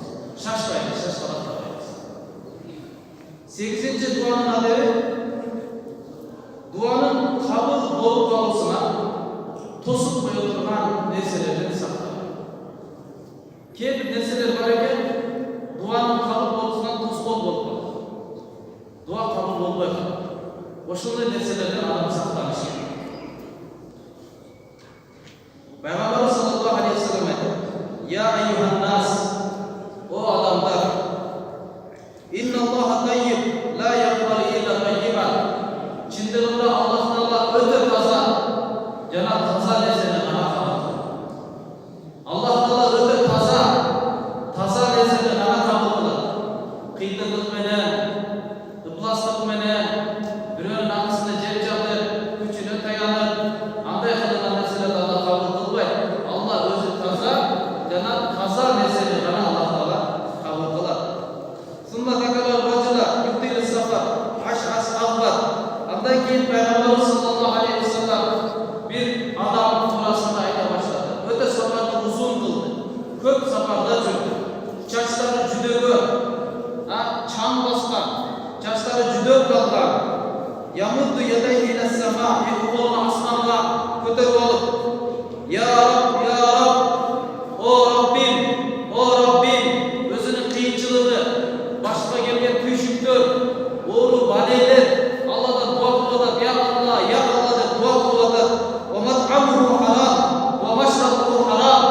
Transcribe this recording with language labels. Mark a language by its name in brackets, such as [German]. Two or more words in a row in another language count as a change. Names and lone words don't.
[Kyrgyz] Шашпайбыз, шашкалактабайбыз. 8-нчи дуанын адеби дуанын кабыл болуп калуусуна тосуп кое турган нерселерден сактоо. Кээ бир нерселер бар экен, дуанын кабыл болуусунан тоскоол болуп калат. Дуа кабыл болбой калат. Ошондой нерселерден адам сактаныш керек. Пайгамбар [Arabic] صلى الله عليه وسلم [Kyrgyz] айтты: [Arabic] "يا أيها الناس, [Kyrgyz] о адамдар, [Arabic] إن الله طيب لا يقبل إلا طيبا." [Kyrgyz] Чындыгында Аллах Таала өтө таза, жана таза нерсени гана кабыл кылат. Аллах Таала өтө таза нерсени гана кабыл кылат. Кыйынчылык менен, ыпластык менен, бирөөнүн акысына жеп жатып, күчүнө таянып, андай кылган нерселерди Алла кабыл кылбайт. Алла өзү таза жана таза нерсени гана Аллах Таала кабыл кылат. [Arabic] ثم ذكر الرجل يطيل السفر أشعث أغبر. [Kyrgyz] Андан кийин Пайгамбар [Arabic] صلى الله عليه وسلم [Kyrgyz] бир адам туурасында айта баштады. Өтө сапарды узун кылды. Көп сапарда жүрдү. Чачтары жүдөгө, чаң баскан, чачтары жүдөп калган. [Arabic] يمد يديه إلى السماء, [Kyrgyz] эки колун асманга көтөрүп алып: [Arabic] "يا رب يا رب, [Kyrgyz] о Раббим, өзүнүн кыйынчылыгы, башка келген күйшүктөр, оору балелер Алладан дуа кылып атат, [Arabic] يا الله [Kyrgyz] деп дуа кылып атат. [Arabic] ومطعمه حرام ومشربه